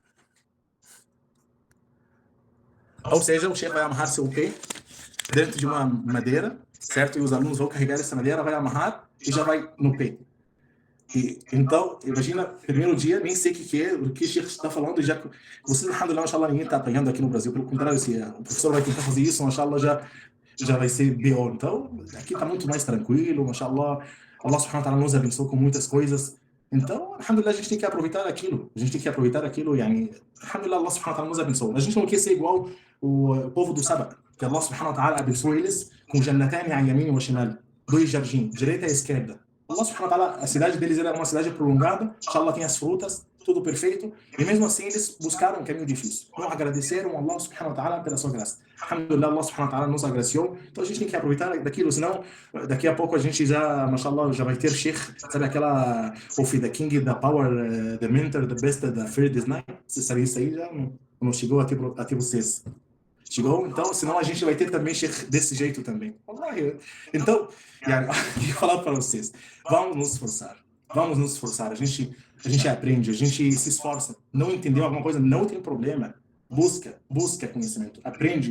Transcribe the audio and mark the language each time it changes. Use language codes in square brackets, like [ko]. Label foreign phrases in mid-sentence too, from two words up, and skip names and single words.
[pt] Ou seja, o chefe vai amarrar seu pé dentro de uma madeira, certo? E os alunos vão carregar essa madeira, vai amarrar e já vai no pé. Então, imagina, primeiro dia, nem sei o que é, o que o chefe está falando, e já... Vocês, [ar] الحمد لله، إن شاء الله, [pt] ninguém está apanhando aqui no Brasil. Pelo contrário, se o professor vai tentar fazer isso, inshallah, já vai ser pior. Então, aqui está muito mais tranquilo, inshallah. [ar] الله سبحانه وتعالى [pt] nos abençoou com muitas coisas. Então, alhamdulillah, a gente tem que aproveitar aquilo. [ar] الحمد لله، الله سبحانه وتعالى [pt] nos abençoou. A gente não quer ser igual o povo do Saba, que [ar] الله سبحانه وتعالى [pt] abençoou eles com [ar] جنتان عن يمين وشمال, [pt] 2 jardins, direita e esquerda. [ar] الله سبحانه وتعالى, [pt] a cidade deles era uma cidade prolongada, inshallah tem as frutas, tudo perfeito, e mesmo assim eles buscaram um caminho difícil. Não agradeceram [ar] الله سبحانه وتعالى [pt] pela sua graça. [ar] الحمد لله، الله سبحانه وتعالى [pt] nos agraciou, então a gente tem que aproveitar daquilo, senão daqui a pouco a gente já, mashallah, já vai ter sheikh, sabe aquela [en] of the king, the power, the mentor, the best, the third is night. [pt] Você sabe isso aí, já não chegou até vocês. Chegou? Então, senão a gente vai ter também sheikh desse jeito também. Então, eu falar para vocês, vamos nos esforçar, a gente aprende, a gente se esforça. Não entendeu alguma coisa, não tem problema. Busca conhecimento, aprende.